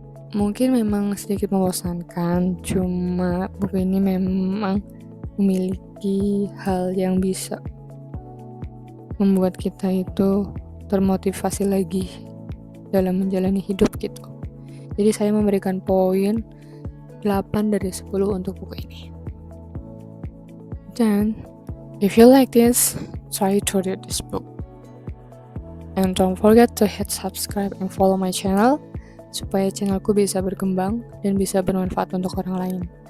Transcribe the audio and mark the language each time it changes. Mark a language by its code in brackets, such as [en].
[id] Mungkin memang sedikit membosankan, cuma buku ini memang memiliki hal yang bisa membuat kita itu termotivasi lagi dalam menjalani hidup gitu. Jadi saya memberikan poin 8 dari 10 untuk buku ini. Dan [en] if you like this, try to read this book. And don't forget to hit subscribe and follow my channel. [id] supaya channelku bisa berkembang dan bisa bermanfaat untuk orang lain.